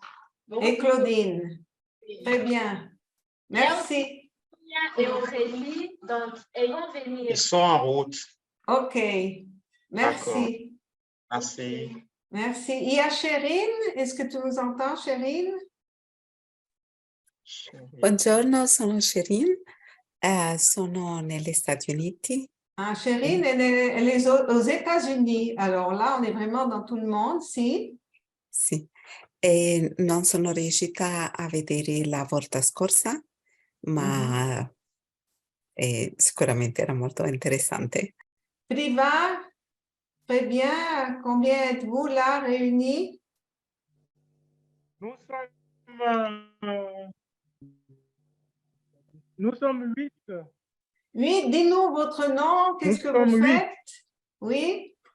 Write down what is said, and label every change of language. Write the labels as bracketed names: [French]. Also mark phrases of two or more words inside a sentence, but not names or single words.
[French] Et Claudine. Très bien. Merci. Et Aurélie, donc, elles vont venir. Ils sont en route. OK. Merci. Merci. Merci. Il y a Chérine. Est-ce que tu nous entends, Chérine? [Italian] Buongiorno, sono Sherin, sono negli Stati Uniti. [French] Ah, Chérine, elle est aux États-Unis. Alors là, on est vraiment dans tout le monde, si? [Italian] Sì, e non sono riuscita a vedere la volta scorsa, ma sicuramente era molto interessante. [French] Priva, très bien. Combien êtes-vous là réunis? Nous sommes 8. Oui, dis-nous votre nom, qu'est-ce que vous faites? Oui?